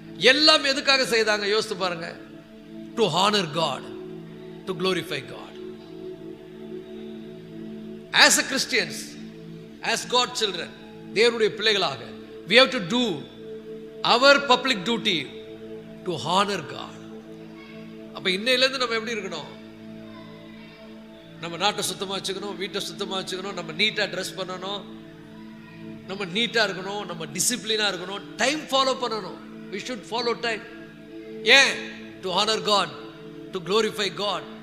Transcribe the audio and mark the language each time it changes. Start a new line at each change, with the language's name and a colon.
Tamil: எல்லாம் எதுக்காக செய்தாங்க யோசித்து பாருங்க?
English: To honour God, to glorify God. As a Christians, as God children,
Tamil: தேவனுடைய பிள்ளைகளாக
English: we have to do our public duty to honor God.
Tamil: அப்ப இன்னையிலேருந்து நம்ம எப்படி இருக்கணும்? நம்ம நாட்டை சுத்தமாக வச்சுக்கணும், வீட்டை சுத்தமாக வச்சுக்கணும், நம்ம நீட்டாக ட்ரெஸ் பண்ணணும், நம்ம நீட்டாக இருக்கணும், நம்ம டிசிப்ளினாக இருக்கணும், டைம் ஃபாலோ பண்ணணும்.
English: We should follow time.
Tamil: ஏன்?
English: To honor God, to glorify God.